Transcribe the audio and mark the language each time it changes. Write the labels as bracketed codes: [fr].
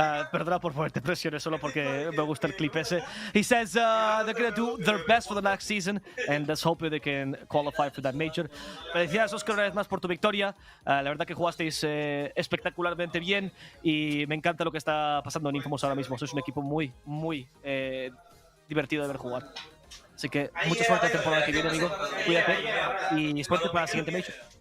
[es] Perdona por ponerte presiones solo porque me gusta el clip ese. [en] He says they're going to do their best for the next season, and let's hope they can qualify for that major. [es] Felicidades, Oscar, una vez más por tu victoria. La verdad que jugasteis espectacularmente bien y me encanta lo que está pasando en Infamous ahora mismo. Sois un equipo muy, muy divertido de ver jugar. Así que mucha suerte la temporada que viene, amigo. Cuídate y suerte para la siguiente major.